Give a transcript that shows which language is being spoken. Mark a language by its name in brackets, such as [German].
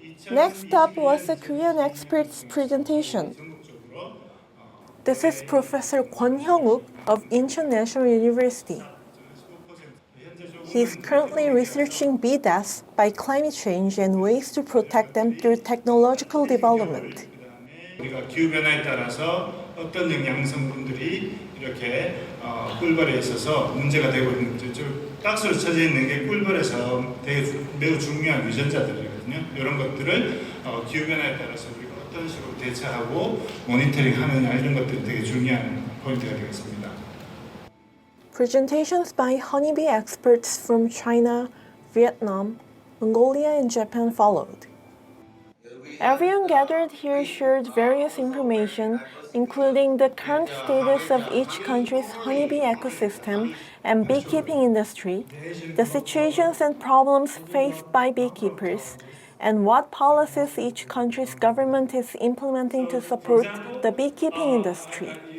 [English] Next up was a Korean expert's presentation. This is Professor Kwon Hyung-uk of Incheon National University. He is currently researching bee deaths by climate change and ways to protect them through technological development. [Korean] 우리가 기후 변화에 따라서 어떤 영양 성분들이 이렇게 꿀벌에 있어서 문제가 되고 있는지 박스로 쳐져 있는 게 꿀벌에서 매우 중요한 유전자들이거든요. 이런 것들을 기후 변화에 따라서 우리가 어떤 식으로 대처하고 모니터링하느냐 이런 것들이 되게 중요한 포인트가 되겠습니다. [English] Presentations by honeybee experts from China, Vietnam, Mongolia, and Japan followed. Everyone gathered here shared various information, including the current status of each country's honeybee ecosystem and beekeeping industry, the situations and problems faced by beekeepers, and what policies each country's government is implementing to support the beekeeping industry.